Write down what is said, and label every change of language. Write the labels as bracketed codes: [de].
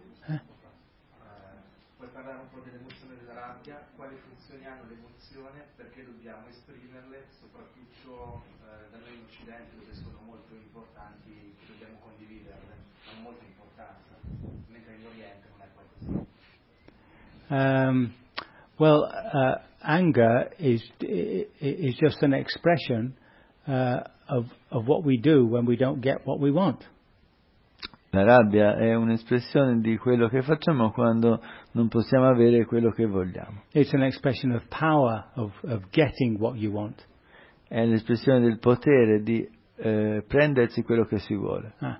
[it] Puoi parlare un po' dell'emozione della rabbia, quali funzioni hanno l'emozione, perché dobbiamo esprimerle, soprattutto da noi in Occidente, dove sono molto importanti, dobbiamo condividerle, hanno molta importanza, mentre in Oriente non è qualcosa. [en] Anger is just an expression of what we do when we don't get what we want. [it] La rabbia è un'espressione di quello che facciamo quando non possiamo avere quello che vogliamo. [en] It's an expression of power, of getting what you want. [it] È l'espressione del potere di prendersi quello che si vuole.